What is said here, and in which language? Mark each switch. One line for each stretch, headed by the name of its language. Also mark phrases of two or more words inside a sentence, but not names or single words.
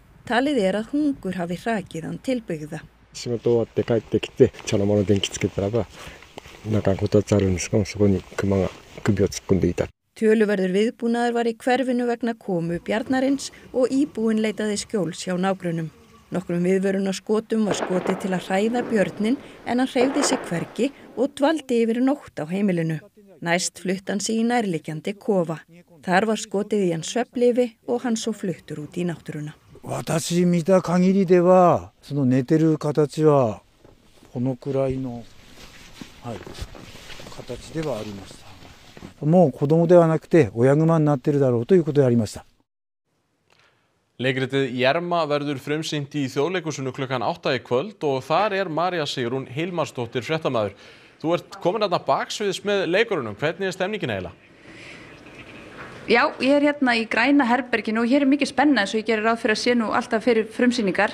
Icelandic: Talið að hungur hafi hrakið hann til byggða. Töluverður viðbúnaður var í hverfinu vegna komu bjarnarins og íbúinn leitaði skjóls hjá nágrönnum. Nokkrum viðvörunarskotum var skotið til að hræða björninn en hann hreyfði sig hvergi og dvaldi yfir nótt á heimilinu. Næst flutti hann sig í nærliggjandi kofa. Þar var skotið í hann svefnlyfi og hann svo fluttur út í náttúruna.
Japanese: 私見た限りではその寝てる形はこのくらいの、形ではありました。もう子供ではなくて親熊になっているだろうということでありました。
Icelandic: Leikritið Jerma verður frumsýnt í Þjóðleikhúsinu klukkan 8 í kvöld og þar María Sigrún Hilmarsdóttir fréttamaður. Þú ert komin þarna baksviðs með leikurunum. Hvernig stemningin eiginlega? Já, ég hérna í græna herberginu og hér mikið spenna eins og ég gerir ráð fyrir að sé nú alltaf fyrir frumsýningar.